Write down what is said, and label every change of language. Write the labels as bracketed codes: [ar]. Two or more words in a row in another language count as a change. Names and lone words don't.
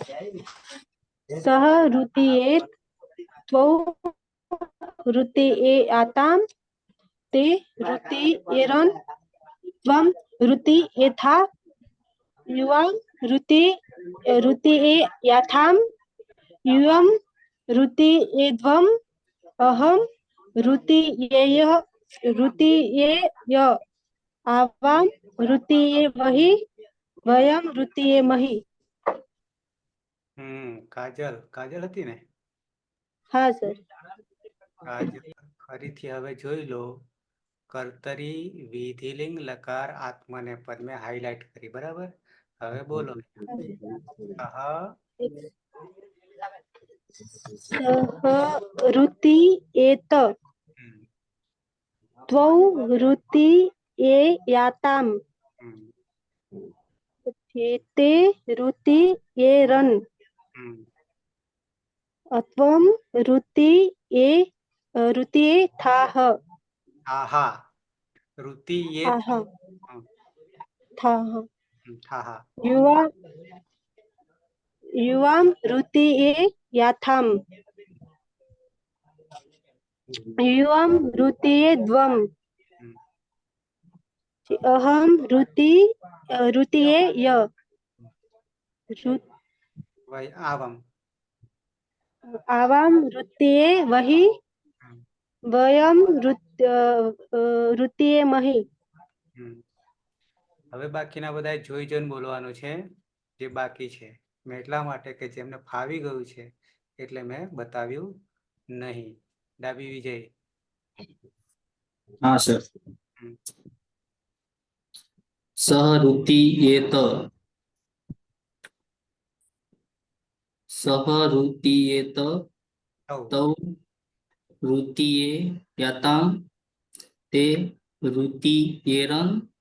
[sa] सह ऋतीयेत त्वौ ऋतीयेयाताम ते ऋतीयेरन त्वम ऋतीयेथा युवाम ऋतीयेयाथाम यूयम ऋतीयेद्वम अहम ऋतीयेय आवाम ऋतीये वही वयम ऋतीये मही। [gu] કાજલ કાજલ હતી ને? હા સર. કાજલ ફરીથી હવે જોઈ લો. કર્તરી વિધિલિંગ લકાર આત્મનેપદ મેં હાઈલાઇટ કરી, બરાબર? હવે બોલો. [sa] ऋतीयेत त्वौ ऋतीयेयाताम ते ऋतीयेरन त्वम ऋतीयेथः આહા ઋતીયે થાહા युवाम ऋतीयेयाथाम युवाम ऋतीयेद्वम अहम ऋतीयेय आवाम ऋतीये वही वयम ऋतीये मही. [gu] હવે બાકીના બધા જોઈ જોઈને બોલવાનું છે જે બાકી છે. મેં એટલા માટે કે જેમને ફાવી ગયું છે એટલે મેં બતાવ્યું નહીં. ડાબી વિજય. [hi] हाँ सर. [sa] सह ऋतीयेत तौ ऋतीयेयाताम ते ऋतीयेरन